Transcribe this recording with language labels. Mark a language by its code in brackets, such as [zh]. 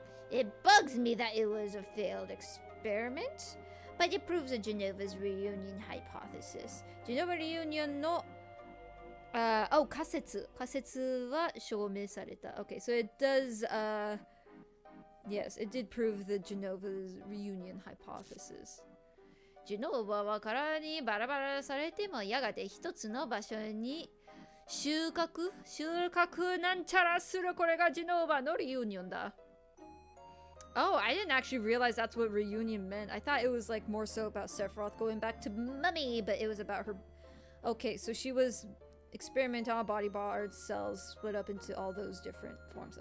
[en] It bugs me that it was a failed experiment, but it proves a Genova's reunion hypothesis. [ja] Genova reunion の 仮説は証明された. [en] Okay, so it does, yes, it did prove the Genova's reunion hypothesis. [ja] ジュノーバは殻にバラバラされてもやがて一つの場所に収穫なんちゃらする。これがジュノーバのリユニオンだ。 [en] Oh, I didn't actually realize that's what reunion meant. I thought it was like more so about Sephiroth going back to Mummy, but it was about her. Okay, so she was experimenting on body parts, cells split up into all those different forms.